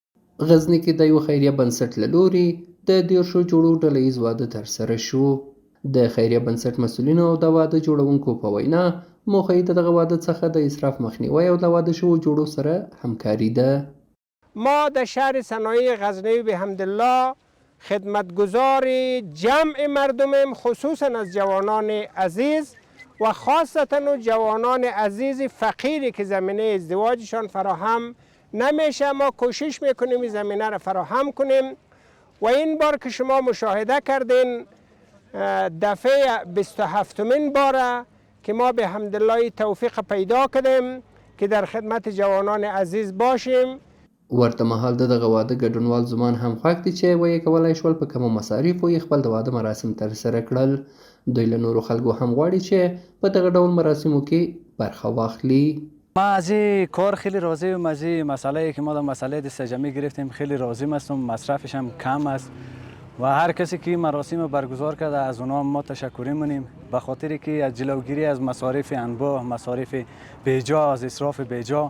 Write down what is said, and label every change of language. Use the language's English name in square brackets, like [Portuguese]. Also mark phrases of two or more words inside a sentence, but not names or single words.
[Pashto] غزني کې د یو خیریه بنسټ له لوري د 10 جوړو ډلهییز واده ترسره شو. د خیریه بنسټ مسؤلینو او د واده جوړونکو په وینا موخه یې د دغه واده څخه د اسراف مخنیوی او د واده شوو جوړو سره همکاري ده. [Persian] ما در شهر صنایع غزنوی به حمدالله خدمتگزار جمع مردمیم، خصوصا از جوانان عزیز و خاصتا جوانان عزیز فقیری که زمینه ازدواجشان فراهم نمیشه. ما کوشش میکنیم این زمینه را فراهم کنیم و این بار که شما مشاهده کردین دفعه 27مین باره که ما به حمدالله توفیق پیدا کردیم که در خدمت جوانان عزیز باشیم. [Pashto] ورته مهال د دغه واده ګډونوال زمان هم خوښ دي چې ویې کولی شول په کمو مصارفو یې خپل د واده مراسم ترسره کړل. دوی له نورو خلکو هم غواړي چې په دغه ډول مراسمو کې برخه واخلي. [Persian] ما از این کار خیلی راضیم. از این مسئله که ما در مسئله دستجمعی گرفتیم خیلی راضیم هستم. مصرفش هم کم است و هر کسی که مراسم برگزار کرده از اونها ما تشکری می‌کنیم به خاطر که از جلوگیری از مصارف انبوه، مصارف بیجا، از اسراف بیجا.